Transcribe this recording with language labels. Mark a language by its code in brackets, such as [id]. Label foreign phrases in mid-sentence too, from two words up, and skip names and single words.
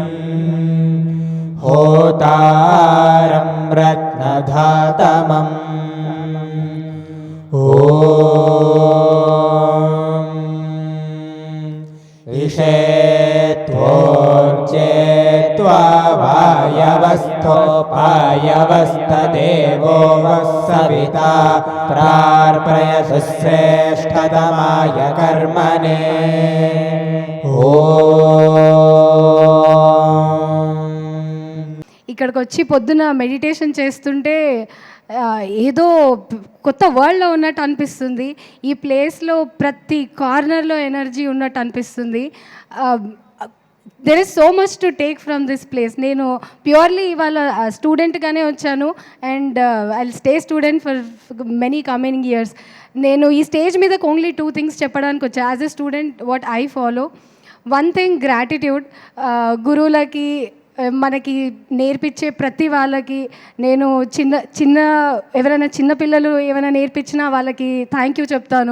[sa] होतारं रत्नधातमम् विषेत्वोर्चेत्वा वायवस्थोपायवस्थदेवो वः सविता प्रार्पयसु श्रेष्ठतमाय कर्मणे [te] ఇక్కడికి వచ్చి పొద్దున మెడిటేషన్ చేస్తుంటే ఏదో కొత్త వరల్డ్లో ఉన్నట్టు అనిపిస్తుంది. ఈ ప్లేస్లో ప్రతి కార్నర్లో ఎనర్జీ ఉన్నట్టు అనిపిస్తుంది. [en] There is so much to take from this place. [te] నేను ప్యూర్లీ ఇవాళ స్టూడెంట్గానే వచ్చాను [en] and I stay student for many coming years. [te] నేను ఈ స్టేజ్ మీద ఓన్లీ 2 things చెప్పడానికి వచ్చా. [en] as a student what I follow, 1 thing gratitude. [te] గురువులకి మనకి నేర్పించే ప్రతి వాళ్ళకి నేను చిన్న ఎవరైనా చిన్నపిల్లలు ఏమైనా నేర్పించినా వాళ్ళకి [en] thank you [te] చెప్తాను.